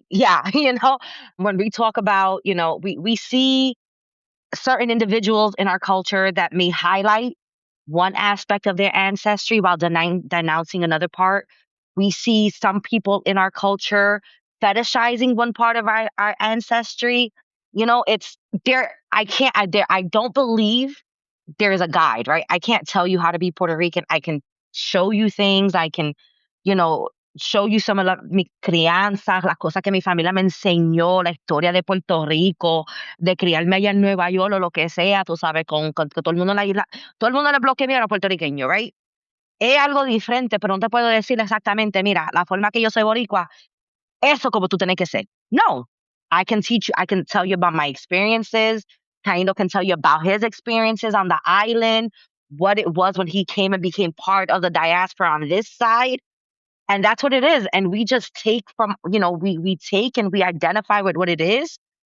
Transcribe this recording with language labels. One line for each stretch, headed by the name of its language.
English: yeah, when we talk about, we see certain individuals in our culture that may highlight one aspect of their ancestry while denouncing another part. We see some people in our culture fetishizing one part of our ancestry. It's there. I don't believe there is a guide, right? I can't tell you how to be Puerto Rican. I can show you things. I can, you know, show you some of
Spanish: mi crianza, las cosas que mi familia me enseñó, la historia de Puerto Rico, de criarme allá en Nueva York o lo que sea, tú sabes, con que todo el mundo en la isla, todo el mundo en el bloque mío era puertorriqueño,
English: right?
Spanish: Es algo diferente, pero no te puedo decir exactamente, mira, la forma que yo soy boricua, eso como tú tienes que ser.
English: No, I can teach you, I can tell you about my experiences. Taino can tell you about his experiences on the island, what it was when he came and became part of the diaspora on this side. And that's what it is. And we just take from, we take and we identify with what it is.